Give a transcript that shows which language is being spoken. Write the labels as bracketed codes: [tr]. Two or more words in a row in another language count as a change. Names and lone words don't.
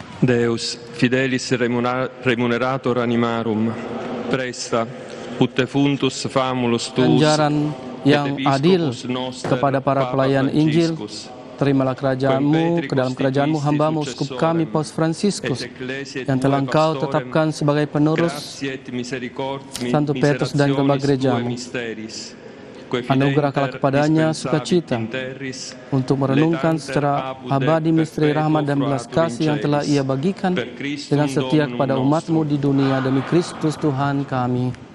[la] Deus, fidelis remunerator animarum, presta, ut defuntus famulus tuus, [id] ganjaran yang adil kepada para pelayan Injil. Terimalah kerajaanmu ke dalam kerajaanmu hambamu uskup kami Paus Fransiskus yang telah engkau tetapkan sebagai penerus Santo Petrus dan kedua gerejamu. Anugerahkanlah kepadanya sukacita untuk merenungkan secara abadi misteri rahmat dan belas kasih yang telah ia bagikan dengan setia kepada umatmu di dunia demi Kristus Tuhan kami.